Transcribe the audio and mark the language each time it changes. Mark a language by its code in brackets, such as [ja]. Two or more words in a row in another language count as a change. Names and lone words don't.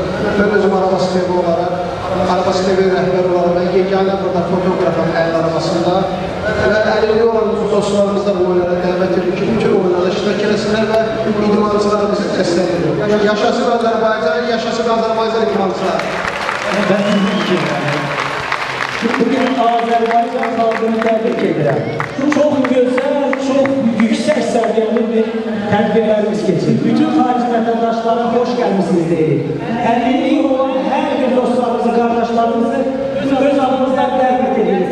[az] Mən özüm araba sistemi olaraq, araba sistemi rəhbəri olaraq və yeganə burada fotoqrafam əlil arabasında və əlilliyi olan dostlarımız da bu oyunlara dəvət edir ki, bütün oyunlarda iştirak eləsinlər və idmançılarımızı dəstəklədir. Yaşasın Azərbaycan, yaşasın Azərbaycan idmançılar. [tr] Ben sizin için bugün Azerbaycan halkını tebrik ederim. Çok güzel, çok yüksek seviyeli bir tedbirlerimiz geçirdik. Bütün harici vatandaşlara hoş gelmişsiniz dedik. [az] Əlilliyi olan [tr] her bir dostlarımızı, kardeşlerimizi [az] öz adımızdan [tr] tebrik ediyoruz.